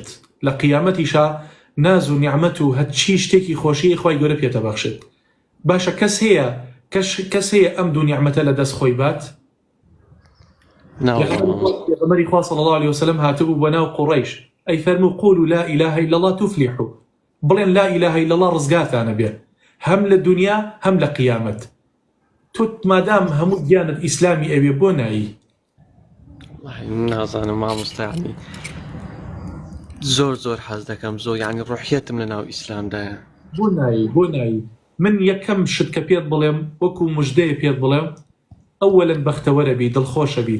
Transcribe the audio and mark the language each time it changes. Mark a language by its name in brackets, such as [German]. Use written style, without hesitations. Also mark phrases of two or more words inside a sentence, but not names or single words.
[Central Kurdish] لە قیامەتیشا ناز و نیعمەت و هەرچی شتێکی خۆشی خوای گەورە پێتەبەخشێت. باشە کەس هەیە ئەم دوو نیعمەتە لە دەست خۆی بات؟ پێغەمبەری خوا [Arabic] صلی الله علیه وسلم [Central Kurdish] هاتبوو بە ناو قوڕەیش ئەی فەرموو [Arabic] قولوا لا إله إلا الله تفلحوا، [Central Kurdish] بڵێن [Arabic] لا إله إلا الله [Central Kurdish] ڕزگاتانە بێت هەم لە دنیا هەم لە قیامەت. تۆ مادام هەموو گیانت ئیسلامی ئەوێ بۆ نایی؟ نازانم مامۆستا یعنی زۆر حەز دەکەم زۆر یعنی ڕوحیەتم لە ناو ئیسلامدایە. بۆ نایی من یەکەم شت کە پێت بڵێم وەکو موژدەیە پێت بڵێم ئەوەلەن بەختەوەرە بیت دڵخۆشە بیت.